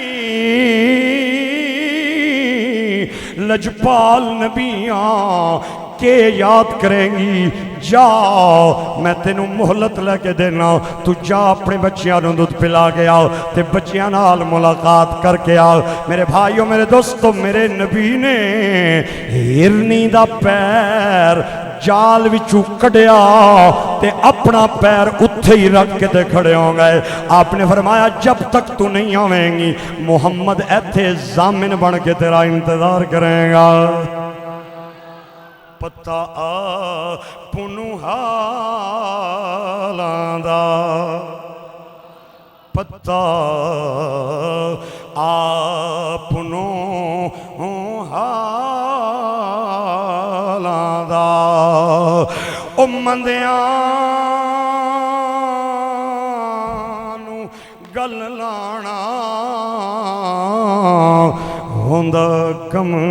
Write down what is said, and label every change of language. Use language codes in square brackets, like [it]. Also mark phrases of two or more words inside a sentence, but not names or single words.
[pa] بھی لجپال نبیاں کے یاد کریں گی جا میں تینوں مہلت لے کے دینا تو جا اپنے بچیاں نوں دودھ پلا کے آ تے بچیاں نال ملاقات کر کے آ میرے بھائیوں میرے دوستوں میرے نبی نے ہرنی دا پیر جال وچوں کڈیا تے اپنا پیر اتھے ہی رکھ کے تے کھڑے ہو گئے آپ نے فرمایا جب تک تو نہیں آویں گی محمد ایتھے ضامن بن کے تیرا انتظار کرے گا پتہ پنوں حالاں دا پتہ پنوں حالاں دا او مندیاں نوں گل لانا ہوندا کم